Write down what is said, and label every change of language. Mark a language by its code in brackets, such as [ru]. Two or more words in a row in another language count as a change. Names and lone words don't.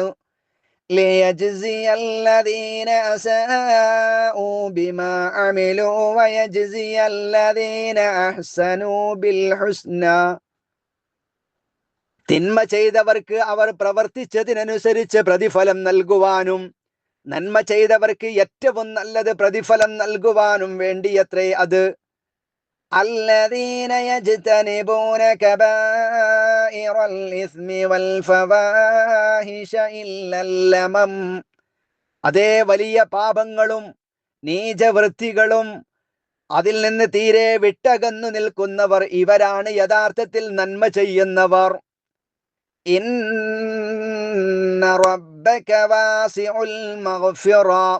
[ar] ليجزي الذين أساءوا بما عملوا ويجزي الذين أحسنوا بالحسنى. [ml] തിന്മ ചെയ്തവർക്ക് അവർ പ്രവർത്തിച്ചതിനനുസരിച്ച് പ്രതിഫലം നൽകുവാനും നന്മ ചെയ്തവർക്ക് ഏറ്റവും നല്ലത് പ്രതിഫലം നൽകുവാനും വേണ്ടിയത്രേ അത്. [ar] الذين يجتنبون كبائر الإثم والفواحش إلا اللمم. [ml] അതേ വലിയ പാപങ്ങളും നീചവൃത്തികളും അതിൽ നിന്ന് തീരെ വിട്ടകന്നു നിൽക്കുന്നവർ ഇവരാണ് യഥാർത്ഥത്തിൽ നന്മ ചെയ്യുന്നവർ. [ar] إن ربك واسع المغفرة.